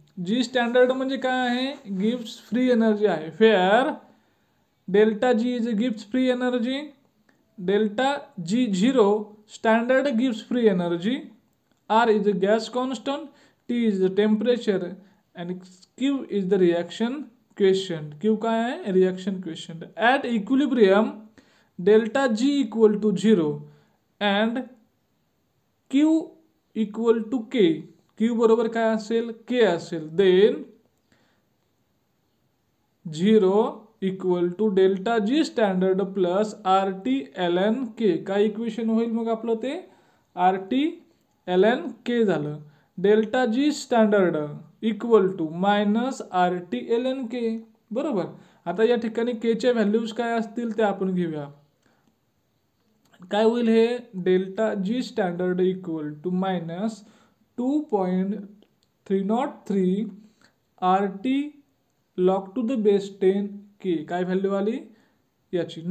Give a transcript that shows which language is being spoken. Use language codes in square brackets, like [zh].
[mr] जी standard म्हणजे काय आहे, गिब्स फ्री एनर्जी आहे, [en] Where delta G is Gibbs free energy, delta G zero standard gives free energy, R is the gas constant, T is the temperature and Q is the reaction quotient. [mr] Q काय आहे, [en] reaction quotient. At equilibrium delta G equal to 0 and Q equal to K, [mr] Q बरोबर काय असेल, K असेल, [en] then 0 equal to delta G standard plus RT ln K, [mr] काय equation होईल मग आपलं ते, [en] RT ln K झालं. Delta G standard equal to minus RT ln K, बरोबर. [mr] आता या ठिकाणी K च्या व्हॅल्यूज काय असतील ते आपण घेऊया. काय होईल हे, [en] delta G standard equal to minus 2.303 RT log to the base 10 K, [mr] काय व्हॅल्यू आली याची.